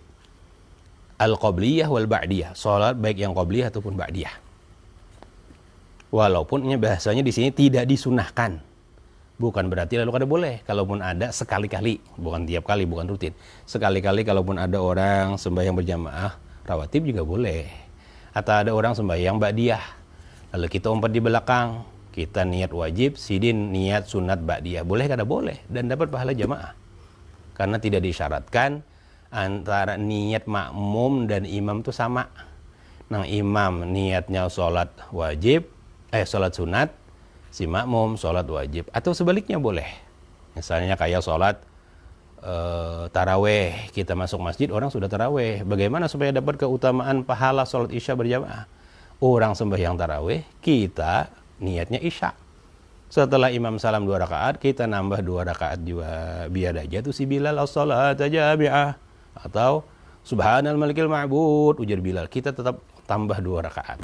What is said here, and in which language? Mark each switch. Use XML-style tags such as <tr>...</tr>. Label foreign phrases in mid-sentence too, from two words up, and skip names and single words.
<ar>القبلية والبعدية,</ar> <id>salat baik yang qabliyah ataupun ba'diyah. Walaupun bahasanya di sini tidak disunahkan. Bukan berarti lalu kada boleh. Kalaupun ada sekali-kali, bukan tiap kali, bukan rutin. Sekali-kali kalaupun ada orang sembahyang berjamaah rawatib juga boleh. Atau ada orang sembahyang ba'diyah, lalu kita umpat di belakang, kita niat wajib, sidin niat sunat ba'diyah, boleh kada boleh, dan dapat pahala jamaah. Karena tidak disyaratkan antara niat makmum dan imam itu sama. Nah, imam niatnya sholat wajib, sholat sunat, si makmum sholat wajib, atau sebaliknya boleh. Misalnya kayak sholat taraweh, kita masuk masjid orang sudah taraweh, bagaimana supaya dapat keutamaan pahala sholat isya berjamaah? Orang sembahyang taraweh, kita niatnya isya. Setelah imam salam 2 rakaat, kita nambah 2 rakaat juga, biar aja tuh si Bilal</id> <ar>الصلاة جامعة,</ar> <id>atau</id> <ar>سبحان الملك المعبود,</ar> <id>ujar Bilal, kita tetap tambah 2 rakaat.</id>